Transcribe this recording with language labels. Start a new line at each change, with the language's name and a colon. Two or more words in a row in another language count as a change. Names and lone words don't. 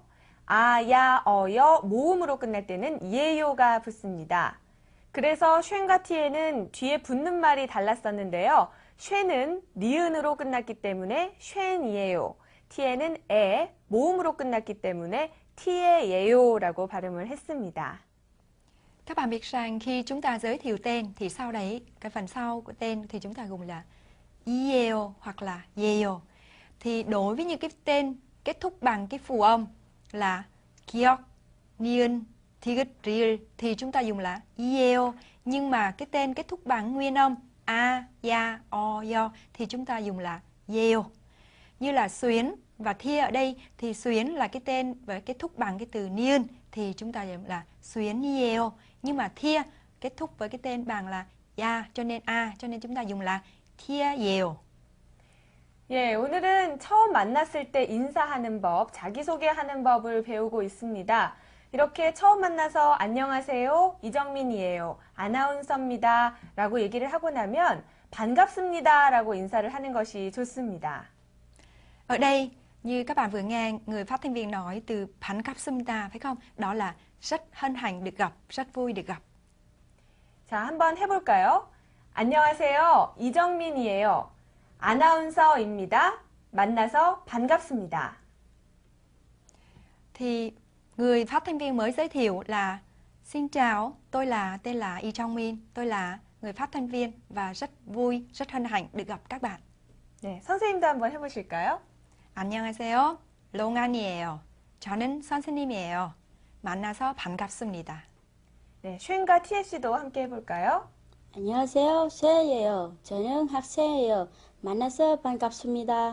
Korean: 아, 야, 어여, 모음으로 끝날 때는 예요가 붙습니다. 그래서 쉔과 티에는 뒤에 붙는 말이 달랐었는데요. 쉔은 니은으로 끝났기 때문에 쉔이에요. 티에는 에, 모음으로 끝났기 때문에 티에예요라고 발음을 했습니다.
Vietnamese: Các bạn biết rằng khi chúng ta giới thiệu tên thì sau đấy cái phần sau của tên thì chúng ta dùng là ieo hoặc là yeo. Thì đối với những cái tên kết thúc bằng cái phù âm là
Korean: 기역, 니은, 디귿, 리을
Vietnamese: thì chúng ta dùng là ieo. Nhưng mà cái tên kết thúc bằng nguyên âm a, ya, o, yo thì chúng ta dùng là yeo. Như là Xuyến và Thia ở đây thì Xuyến là cái tên với kết thúc bằng cái từ niên thì chúng ta dùng là Xuyến yeo. Nhưng mà Thia kết thúc với cái tên bằng là ya cho nên a cho nên chúng ta dùng là Thia yeo.
Korean: 예, 오늘은 처음 만났을 때 인사하는 법, 자기소개하는 법을 배우고 있습니다. 이렇게 처음 만나서 안녕하세요, 이정민이에요, 아나운서입니다 라고 얘기를 하고 나면 반갑습니다 라고 인사를 하는 것이 좋습니다.
Vietnamese: Ở đây như các bạn vừa nghe người phát thanh viên nói từ 반갑습니다 phải không? Đó là rất hân hạnh được gặp, rất vui được gặp.
Korean: 자, 한번 해볼까요? 안녕하세요, 이정민이에요. 아나운서입니다. 만나서 반갑습니다.
Vietnamese: Thì người phát thanh viên mới giới thiệu là xin chào, tôi là tên là Lee Jong Min, tôi là người phát thanh viên và rất vui, rất hân hạnh được gặp các bạn.
Korean: 네, 선생님도 한번 해보실까요? 안녕하세요. 롱안이에요. 저는 선생님이에요. 만나서 반갑습니다. 네, 쉔과 티에 씨도 함께 해볼까요? 안녕하세요, 세예요. 저는 학생이에요. 만나서 반갑습니다.